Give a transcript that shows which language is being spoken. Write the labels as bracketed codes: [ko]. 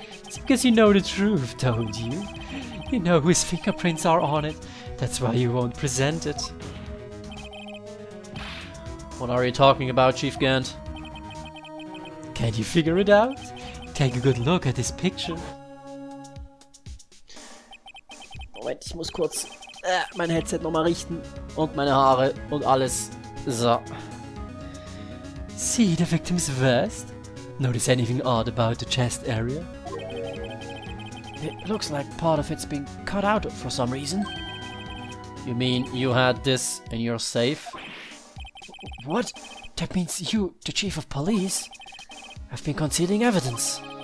[en] It's because you know the truth, don't you? You know whose fingerprints are on it. That's why you won't present it. What are you talking about, Chief Gant? Can't you figure it out? Take a good look at this picture. [de] Moment, ich muss kurz mein Headset nochmal richten und meine Haare und alles. [en] So. See the victim's vest? Notice anything odd about the chest area? It looks like part of it's been cut out for some reason. You mean you had this in your safe? What? That means you, the chief of police, have been concealing evidence.